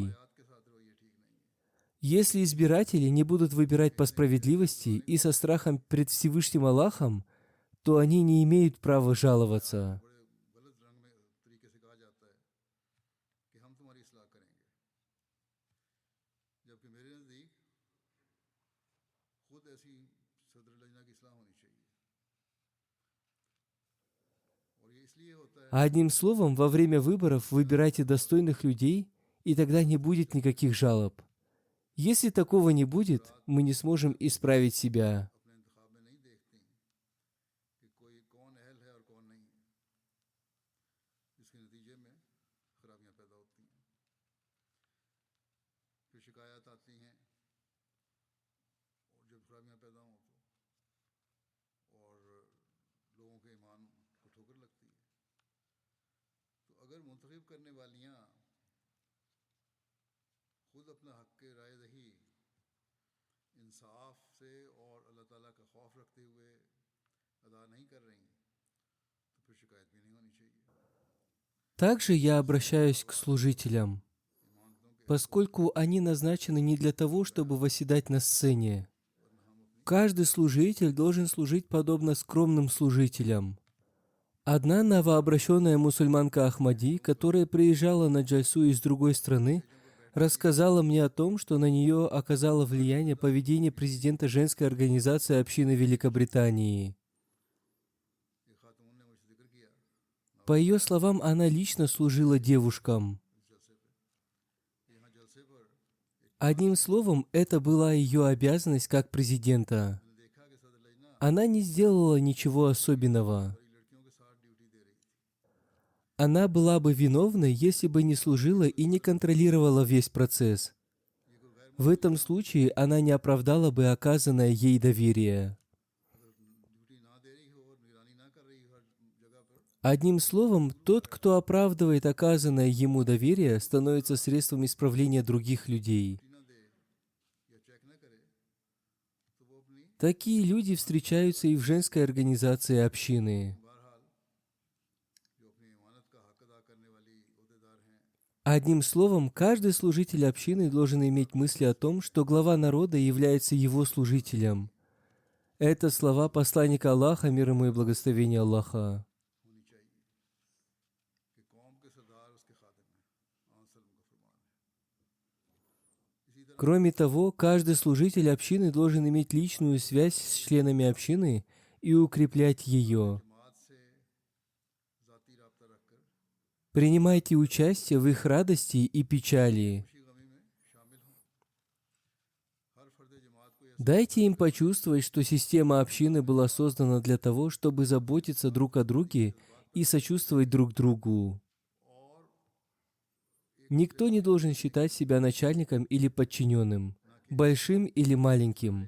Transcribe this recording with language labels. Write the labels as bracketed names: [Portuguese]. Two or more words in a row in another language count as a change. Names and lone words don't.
[Urdu] روایات کے ساتھ رویہ ٹھیک نہیں ہے. [Russian] Если избиратели не будут выбирать по справедливости и со страхом пред Всевышним Аллахом, то они не имеют права жаловаться. [Urdu] بڑے غلط رنگ میں طریقے سے کہا جاتا ہے کہ ہم تمہاری اصلاح کریں گے، جبکہ میرے نزدیک خود ایسی صدر لجنہ کی اصلاح ہونی چاہیے. اور یہ اس لیے ہوتا ہے [Russian] Одним словом, во время выборов выбирайте достойных людей, и тогда не будет никаких жалоб. Если такого не будет, мы не сможем исправить себя. [Urdu] اپنے انتخاب میں نہیں دیکھتی کہ کوئی کون اہل ہے اور کون نہیں ہے، جس کے نتیجے میں خرابیاں پیدا ہوتی ہیں. پھر شکایت آتی ہیں اور جب خرابیاں پیدا ہوں تو اور لوگوں کے ایمان کو ٹھوکر لگتی ہے. تو اگر منتخب کرنے والیاں خود اپنا حق کے رائے دہی انصاف سے اور اللہ تعالیٰ کا خوف رکھتے ہوئے ادا نہیں کر رہی تو پھر شکایت بھی نہیں ہونی چاہیے. [Russian] Также я обращаюсь к служителям, [Urdu] امانتوں کے [Russian] поскольку они назначены не для того, чтобы восседать на сцене. Каждый служитель должен служить подобно скромным служителям. Одна новообращенная мусульманка Ахмади, которая приезжала на джальсу из другой страны, рассказала мне о том, что на нее оказало влияние поведение президента женской организации общины Великобритании. [Urdu] ایک خاتون نے مجھ سے ذکر کیا [Russian] По ее словам, она лично служила девушкам. [Urdu] جلسے پہ کہ یہاں جلسے پر [Russian] Одним словом, это была ее обязанность как президента. [Urdu] میں نے دیکھا کہ صدر لجنہ [Russian] Она не сделала ничего особенного. [Urdu] بڑی لڑکیوں کے ساتھ ڈیوٹی دے رہی تھی. [Russian] Она была бы виновна, если бы не служила и не контролировала весь процесс. В этом случае она не оправдала бы оказанное ей доверие. [Urdu] اگر ڈیوٹی نہ دے رہی ہو اور نگرانی نہ کر رہی ہو ہر جگہ پر [Russian] Одним словом, тот, кто оправдывает оказанное ему доверие, становится средством исправления других людей. [Urdu] ڈیوٹی نہ دے یا چیک نہ کرے تو وہ اپنی [Russian] Такие люди встречаются и в женской организации общины. [Urdu] بہرحال جو اپنی امانت کا حق ادا کرنے والی عہدیدار ہیں [Russian] Одним словом, каждый служитель общины должен иметь мысли о том, что глава народа является его служителем. Это слова посланника Аллаха, мир ему и благословение Аллаха. [Urdu] ہونی چاہیے کہ قوم کے سردار اس کے خادم ہیں. آنسلم کا فرمان ہے۔ اسی طرح [Russian] Кроме того, каждый служитель общины должен иметь личную связь с членами общины и укреплять ее. [Urdu] جماعت سے ذاتی رابطہ رکھ کر [Russian] Принимайте участие в их радости и печали. [Urdu] خوشی غمی میں شامل ہوں۔ ہر فرد جماعت کو یہ [Russian] Дайте им почувствовать, что система общины была создана для того, чтобы заботиться друг о друге и сочувствовать друг другу. [Urdu] اور [Russian] Никто не должен считать себя начальником или подчиненным, большим или маленьким.